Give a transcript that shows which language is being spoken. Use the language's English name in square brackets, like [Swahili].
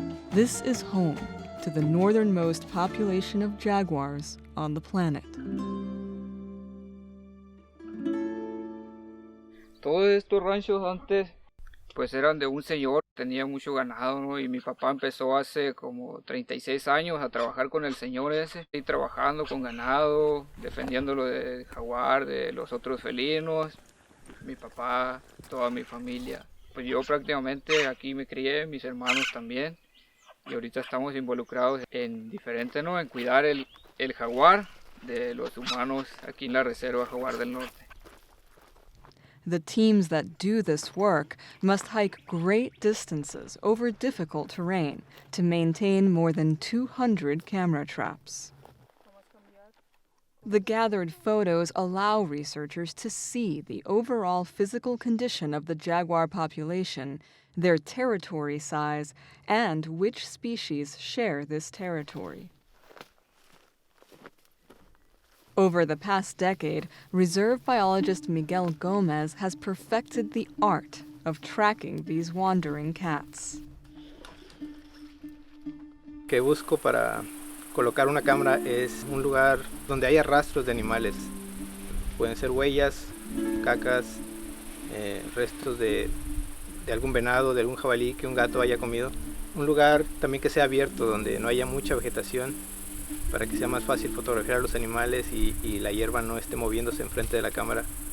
[English] This is home to the northernmost population of jaguars on the planet. [Spanish] Todos estos ranchos antes pues eran de un señor, tenía mucho ganado, ¿no? Y mi papá empezó hace como 36 años a trabajar con el señor ese, y trabajando con ganado, defendiéndolo del jaguar, de los otros felinos. Mi papá, toda mi familia. Pues yo prácticamente aquí me crié, mis hermanos también. Y ahorita estamos involucrados en diferente, ¿no? En cuidar el jaguar de los humanos aquí en la Reserva Jaguar del Norte. [English] The teams that do this work must hike great distances over difficult terrain to maintain more than 200 camera traps. The gathered photos allow researchers to see the overall physical condition of the jaguar population, their territory size, and which species share this territory. Over the past decade, reserve biologist Miguel Gomez has perfected the art of tracking these wandering cats. [Spanish] Que busco para colocar una cámara es un lugar donde haya rastros de animales. Pueden ser huellas, cacas, restos de algún venado, de algún jabalí que un gato haya comido. Un lugar también que sea abierto, donde no haya mucha vegetación, para que sea más fácil fotografiar a los animales y la hierba no esté moviéndose enfrente de la cámara.